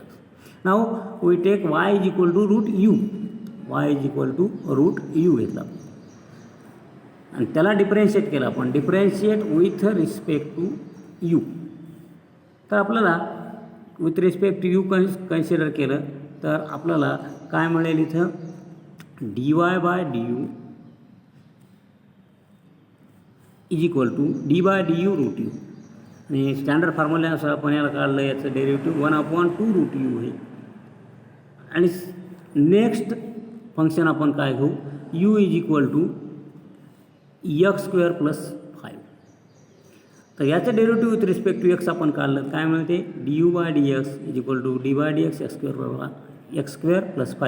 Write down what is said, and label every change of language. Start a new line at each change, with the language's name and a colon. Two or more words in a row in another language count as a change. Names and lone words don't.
English: now we take y =√u, y =√u
Marathi: घेतला आणि त्याला डिफरेन्शिएट केलं आपण,
English: differentiate with respect to u.
Marathi: तर आपल्याला
English: with respect to u consider
Marathi: केलं तर आपल्याला काय मिळेल, इथं dy/du =d/du√u. आणि
English: standard formulaनुसार
Marathi: आपण याला काढलं, याचं डेरिव्हेटिव्ह 1/2√u आहे. आणि
English: next function
Marathi: आपण काय घेऊ, u x² + 5. तर याचं
English: derivative with respect to x
Marathi: आपण काढलं, काय मिळते, du/dx =d/dx x² + 5.